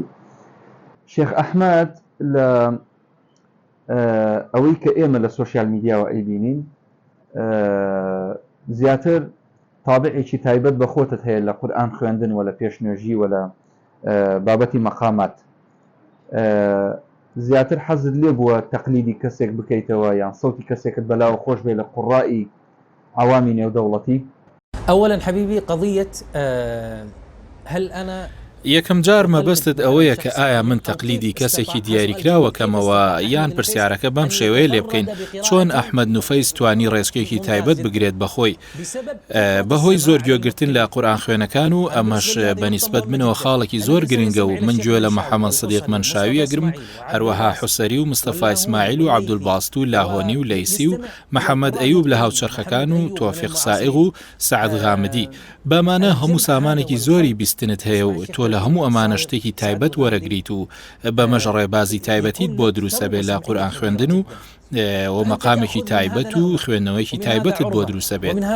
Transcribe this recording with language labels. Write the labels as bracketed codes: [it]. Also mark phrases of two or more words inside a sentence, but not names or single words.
[ckb] شێخ ئەحمەد لە ئەوەی کە ئێمە لە [en] social media [ckb] ئەیبینین زیاتر تابعێکی تایبەت بە خۆتت هەیە لە قورئان خوێندن و لە پێشنوێژی و لە بابەتی مەقامات. زیاتر حەزت لێ بووە تەقلیدی کەسێک بکەیتەوە یان سەوتی کەسێکت بەلاوە خۆش بێ لە قوڕائی عوامی نێودەوڵەتی؟ [ar] أولا حبيبي قضية هل أنا [ckb] یەکەم جار مەبەستت ئەوەیە کە ئایا من تەقلیدی کەسێکی دیاریکراوەکەمەوە یان پرسیارەکە بەم شێوەیە لێ بکەین چۆن ئەحمەد نوفەیس توانی ڕێزکێکی تایبەت بگرێت بەخۆی بەهۆی زۆر گوێگرتن لە قورئان خوێنەکان و ئەمەش بەنیسبەت منەوە خاڵێکی زۆر گرنگە و من گوێ لە محەممەد سەدیق مەنشاوی ئەگرم هەروەها حوسەری و مستەفا ئیسماعیل و عەبدولباست و لاهۆنی و لەیسی و محەممەد ئەیوب لە هاوچەرخەکان و تۆفیق سائیغ و سەعەد غامدی بەمانە هەموو سامانێکی زۆری بیستنت هەیە و تۆ لە هەموو ئەمانە شتێکی تایبەت وەرەگریت و بەمەژ ڕێبازی تایبەتیت بۆ دروستە بێت لە قورئان خوێندن و مەقامێکی تایبەت و خوێندنەوەیکی تایبەتت بۆ دروستە بێت.